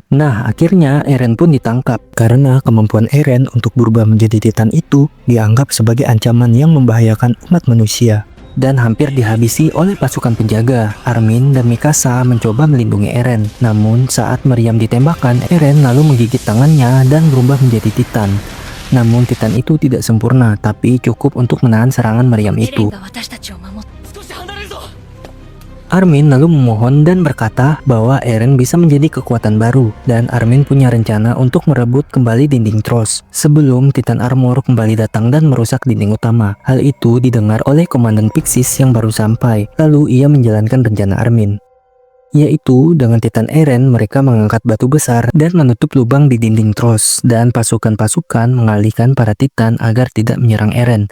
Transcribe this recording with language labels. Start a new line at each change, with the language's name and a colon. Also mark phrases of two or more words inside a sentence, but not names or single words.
Indonesian: Nah, akhirnya Eren pun ditangkap karena kemampuan Eren untuk berubah menjadi Titan itu dianggap sebagai ancaman yang membahayakan umat manusia dan hampir dihabisi oleh pasukan penjaga. Armin dan Mikasa mencoba melindungi Eren. Namun saat meriam ditembakkan, Eren lalu menggigit tangannya dan berubah menjadi Titan. Namun Titan itu tidak sempurna, tapi cukup untuk menahan serangan meriam
Japanese: エレン
Indonesian: itu.
Japanese: が私たちを守って
Indonesian: Armin lalu memohon dan berkata bahwa Eren bisa menjadi kekuatan baru dan Armin punya rencana untuk merebut kembali dinding Trost sebelum Titan Armor kembali datang dan merusak dinding utama. Hal itu didengar oleh Komandan Pixis yang baru sampai, lalu ia menjalankan rencana Armin, yaitu dengan Titan Eren mereka mengangkat batu besar dan menutup lubang di dinding Trost dan pasukan-pasukan mengalihkan para Titan agar tidak menyerang Eren.